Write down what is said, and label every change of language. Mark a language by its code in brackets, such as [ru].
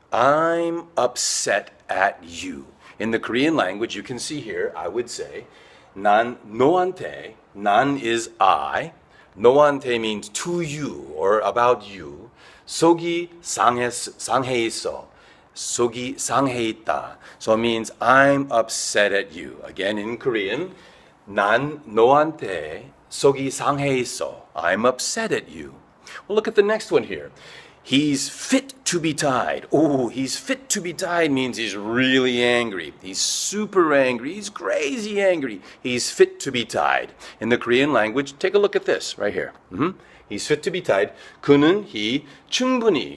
[en] I'm upset at you. In the Korean language, you can see here, I would say, [ko] 난 너한테, 난 [en] is I, [ko] 너한테 [en] means to you or about you, [ko] 속이 상해 있어, 속이 상해 있다. [en] So it means I'm upset at you. Again, in Korean, [ko] 난 너한테 속이 상해 있어. [en] I'm upset at you. Well, look at the next one here. He's fit to be tied. Oh, he's fit to be tied means he's really angry. He's super angry. He's crazy angry. He's fit to be tied. In the Korean language, take a look at this right here. He's fit to be tied. [ko] 그는 [en] he [ko] 충분히.